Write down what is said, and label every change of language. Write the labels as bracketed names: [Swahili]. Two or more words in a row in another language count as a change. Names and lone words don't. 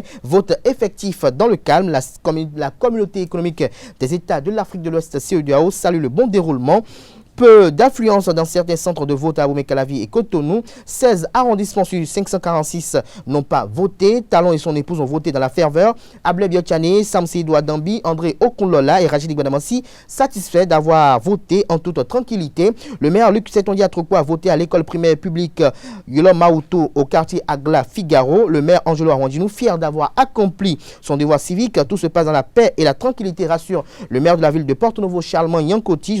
[French] Vote effectif dans le calme. La communauté économique des États de l'Afrique de l'Ouest, CEDEAO, salue le bon déroulement. Peu d'affluence dans certains centres de vote à Abomey-Calavi et Cotonou. 16 arrondissements sur 546 n'ont pas voté. Talon et son épouse ont voté dans la ferveur. Ablé Biotchane, Samseidou Adambi, André Okonlola et Rachidi Guadamansi satisfaits d'avoir voté en toute tranquillité. Le maire Luc Setondia Atroko a voté à l'école primaire publique Yolom Maouto au quartier Agla Figaro. Le maire Angelo Arwandinou, fier d'avoir accompli son devoir civique. Tout se passe dans la paix et la tranquillité, rassure le maire de la ville de Porto-Novo, Charlemagne Yankoti.